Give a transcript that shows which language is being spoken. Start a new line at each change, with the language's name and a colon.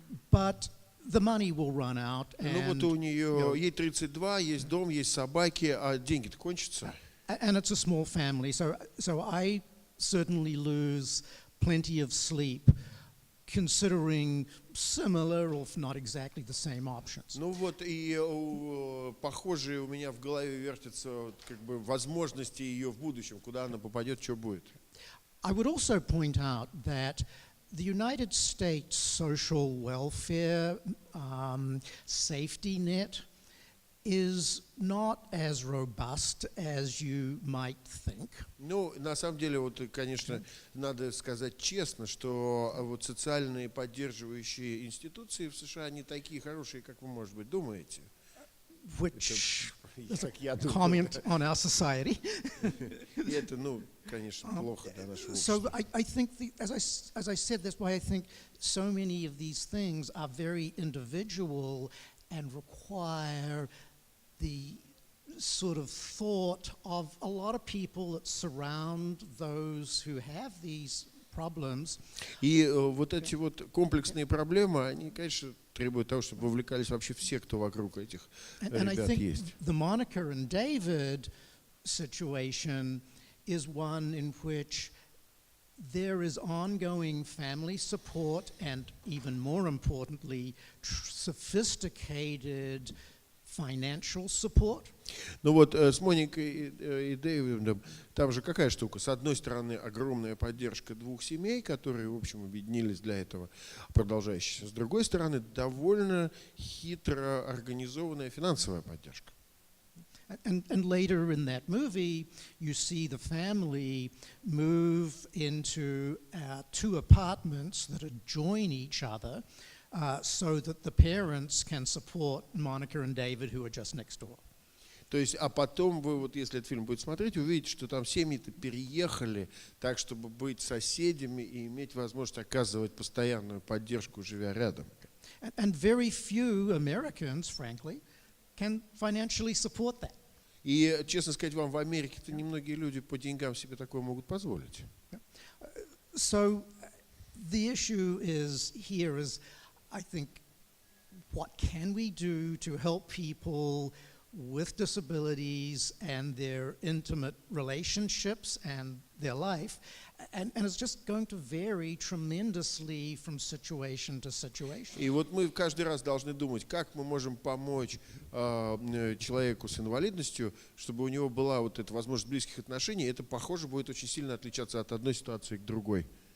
English: But the money will run out.
Russian: Ну вот у нее, ей 32, есть дом, есть собаки, а деньги-то кончатся.
English: And it's a small family, so I certainly lose plenty of sleep considering similar, if not exactly the same options.
Russian: Ну вот и похожие у меня в голове вертятся как бы возможности ее в будущем, куда она попадет, что будет.
English: I would also point out that the United States social welfare safety net is not as robust as you might think.
Russian: Ну, на самом деле, вот, конечно, надо сказать честно, что вот социальные поддерживающие институции в США не такие хорошие, как вы, может быть, думаете.
English: Which is a comment on our society.
Russian: И это, конечно, плохо для нашего
English: So
Russian: общества.
English: I think, as I said, that's why I think so many of these things are very individual and require the sort of thought of a lot of people that surround those who have these problems.
Russian: И вот эти вот комплексные проблемы, они, конечно, требуют того, чтобы вовлекались вообще все, кто вокруг этих ребят есть.
English: The Monica and David situation is one in which there is ongoing family support and, even more importantly, sophisticated financial support.
Russian: Ну вот с Моникой и Дэвидом там же какая штука? С одной стороны, огромная поддержка 2 семей, которые, в общем, объединились для этого, продолжающаяся. С другой стороны, довольно хитро организованная финансовая поддержка.
English: And later in that movie, you see the family move into 2 apartments that adjoin each other, so that the parents can support Monica and David, who are just next door.
Russian: То есть, а потом вы, вот если этот фильм будет смотреть, увидите, что там семьи-то переехали так, чтобы быть соседями и иметь возможность оказывать постоянную поддержку, живя рядом.
English: And very few Americans, frankly, can financially support that.
Russian: И, честно сказать вам, в Америке-то немногие люди по деньгам себе такое могут позволить.
English: So the issue here is, I think, what can we do to help people with disabilities and their intimate relationships and their life, and it's just going to vary tremendously from situation to situation.
Russian: И вот мы каждый раз должны думать, как мы можем помочь человеку с инвалидностью, чтобы у него была вот эта возможность близких отношений. Это, похоже, будет очень сильно отличаться от одной ситуации к другой.